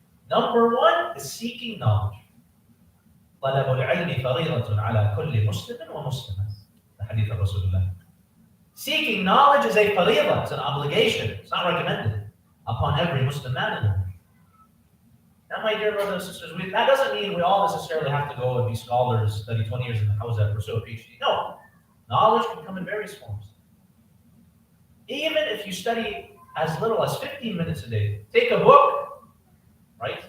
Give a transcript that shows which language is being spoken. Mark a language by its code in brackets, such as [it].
[en] Number 1 is seeking knowledge. [ar] طلب العلم فريضة على كل مسلم ومسلمة. [en] The hadith of Rasulullah. Seeking knowledge is a fariḍah, it's an obligation, it's not recommended upon every Muslim man and woman. Now, my dear brothers and sisters, that doesn't mean we all necessarily have to go and be scholars, study 20 years in the house and pursue a PhD. No, knowledge can come in various forms. Even if you study as little as 15 minutes a day, take a book, right?